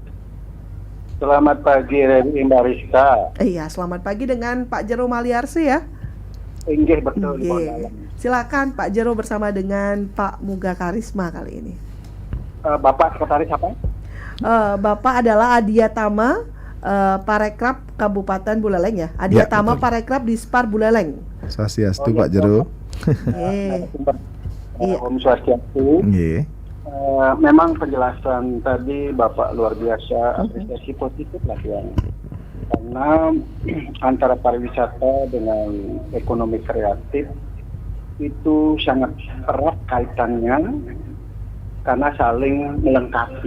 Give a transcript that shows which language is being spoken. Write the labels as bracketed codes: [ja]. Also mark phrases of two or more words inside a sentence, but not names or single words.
[id] Selamat pagi RRI Mbak Rizka. Iya, selamat pagi dengan Pak Jero Maliarsi ya. Inggih betul. Silakan Pak Jero bersama dengan Pak Muga Karisma kali ini. Bapak sekretaris apa? Bapak adalah Adiatama Parekraf Kabupaten Buleleng ya. Adiatama ya, Parekraf Dispar Buleleng. Swastiastu Pak Jero. Om Swastiastu. Memang penjelasan tadi Bapak luar biasa, apresiasi positif lah ya. Karena antara pariwisata dengan ekonomi kreatif itu sangat erat kaitannya karena saling melengkapi.